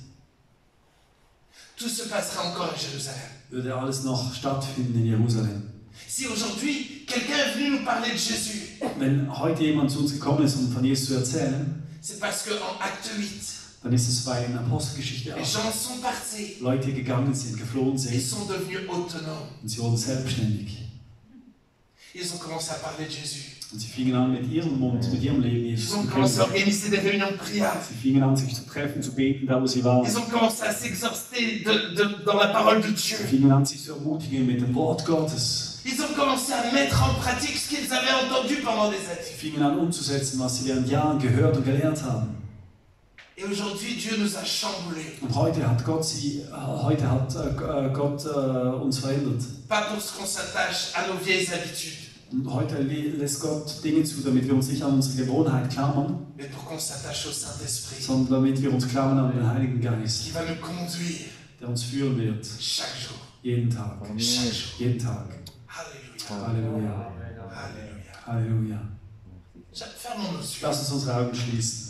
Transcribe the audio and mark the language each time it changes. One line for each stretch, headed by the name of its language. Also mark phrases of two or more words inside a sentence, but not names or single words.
French: tout se passera encore à Jérusalem.
German: würde alles noch stattfinden in Jerusalem.
French: Si aujourd'hui, quelqu'un est venu nous parler de Jésus,
German: Wenn heute jemand zu uns gekommen ist, um von Jesus zu erzählen,
French: c'est parce qu'en Acte 8,
German: dann ist es, weil in Apostelgeschichte
French: les
German: 8
French: gens sont partis.
German: Leute gegangen sind, geflohen
French: Ils
German: sind
French: sont devenus autonomes.
German: und sie wurden selbstständig.
French: Ils ont commencé à parler de Jésus.
German: Und sie fingen an mit ihrem Mund, mit ihrem Leben
French: Ils
German: Jesus
French: ont
German: zu
French: commencé à
German: kennen.
French: organiser des réunions de prière.
German: Sie fingen an, sich zu treffen, zu beten, da wo sie waren.
French: Ils ont commencé à s'exhorter dans la parole de Dieu.
German: Sie fingen an, sich zu ermutigen mit dem Wort Gottes.
French: Ils ont commencé à mettre en pratique ce qu'ils avaient entendu pendant des
German: Sie
French: années.
German: fingen an umzusetzen, was sie während Jahren gehört und gelernt haben.
French: Et aujourd'hui, Dieu nous a chamboulés.
German: Und heute hat Gott, uns verändert.
French: Pas pour qu'on s'attache à nos vieilles habitudes,
German: Und heute lässt Gott Dinge zu, damit wir uns nicht an unsere Gewohnheit klammern,
French: mais pour qu'on s'attache au Saint-Esprit,
German: sondern damit wir uns klammern an den Heiligen Geist,
French: qui va nous conduire
German: der uns führen wird.
French: chaque jour.
German: Jeden Tag.
French: Chaque jour.
German: Jeden Tag.
French: Alléluia.
German: Halleluja.
French: Alléluia.
German: Halleluja.
French: Fermons nos yeux.
German: Lass uns unsere Augen schließen.